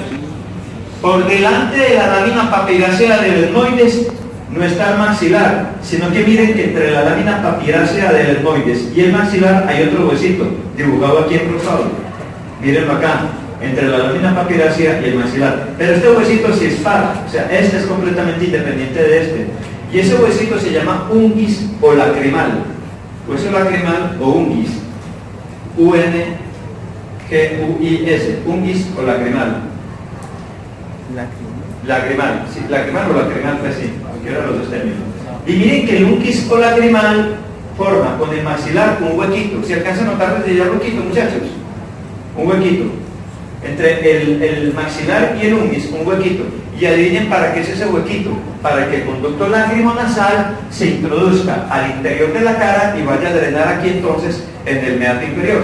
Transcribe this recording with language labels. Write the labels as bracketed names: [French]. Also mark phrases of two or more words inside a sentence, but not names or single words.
[Spanish] Por delante de la lámina papirácea del etmoides no está el maxilar, sino que miren que entre la lámina papirácea del etmoides y el maxilar hay otro huesito, dibujado aquí en rosado. Mírenlo acá, entre la lámina papirácea y el maxilar. Pero este huesito sí es par, o sea, este es completamente independiente de este. Y ese huesito se llama unguis o lacrimal. Hueso lacrimal o unguis. U-N-G-U-I-S. Unguis o lacrimal. Lacrimal, sí, lacrimal o lacrimal, pues sí, cualquiera de los dos términos. Y miren que el unguis o lacrimal forma con el maxilar un huequito. ¿Se alcanza a notar desde ya el huequito, muchachos? Un huequito. Entre el maxilar y el unguis, un huequito. Y adivinen para qué es ese huequito. Para que el conducto lacrimonasal se introduzca al interior de la cara y vaya a drenar aquí entonces en el meato inferior.